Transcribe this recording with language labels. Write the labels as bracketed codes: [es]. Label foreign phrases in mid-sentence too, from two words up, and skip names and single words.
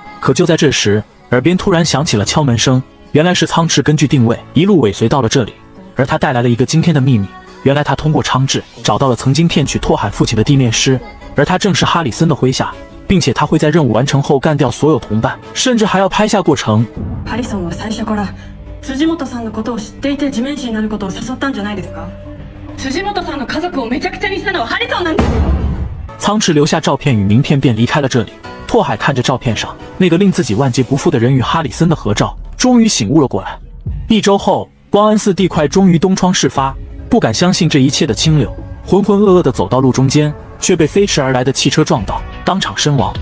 [zh] 可就在这时，耳边突然响起了敲门声，原来是苍智根据定位一路尾随到了这里，而他带来了一个惊天的秘密。原来他通过苍智找到了曾经骗取拓海父亲的地面师，而他正是哈里森的麾下，并且他会在任务完成后干掉所有同伴，甚至还要拍下过程。 [ja] ハリソンは最初から辻本さんのことを知っていて地面師になることを誘ったんじゃないですか？辻本さんの家族をめちゃくちゃにしたのはハリソンなんです。 [zh] 苍智留下照片与名片便离开了这里。拓海看着照片上那个令自己万劫不复的人与哈里森的合照，终于醒悟了过来。1周后，光安寺地块终于东窗事发。不敢相信这一切的青柳浑浑噩噩地走到路中间，却被飞驰而来的汽车撞到，当场身亡。